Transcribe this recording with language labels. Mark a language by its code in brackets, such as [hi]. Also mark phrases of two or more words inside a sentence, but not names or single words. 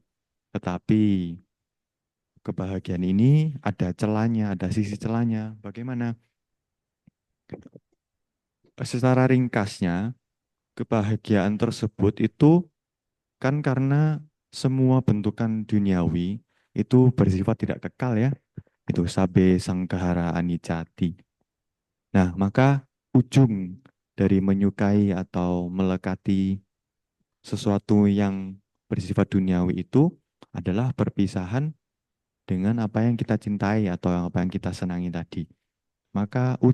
[id] Tetapi kebahagiaan ini ada celahnya, ada sisi celahnya. Bagaimana? Secara ringkasnya, kebahagiaan tersebut itu kan karena semua bentukan duniawi itu bersifat tidak kekal, ya. [pi] Itu sabe sangkahara anicati. [id] Nah, maka ujung dari menyukai atau melekati sesuatu yang bersifat duniawi itu adalah perpisahan dengan apa yang kita cintai atau apa yang kita senangi tadi.